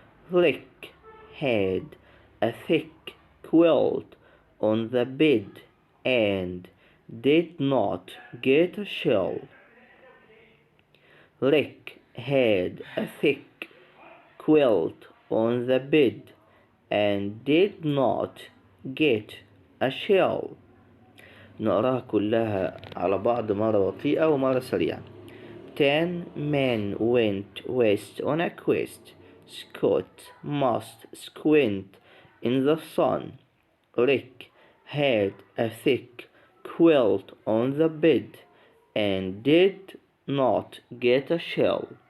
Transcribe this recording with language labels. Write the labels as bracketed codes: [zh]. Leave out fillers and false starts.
[en] Rick had a thick quilt on the bed and did not get a chill. Rick had a thick quilt on the bed and did not get a chill. [ar] نقراها كلها على بعض مرة بطيئة ومرة سريعة. [en] 10 men went west on a quest. Scott must squint in the sun. Rick had a thick quilt on the bed and did not get a chill.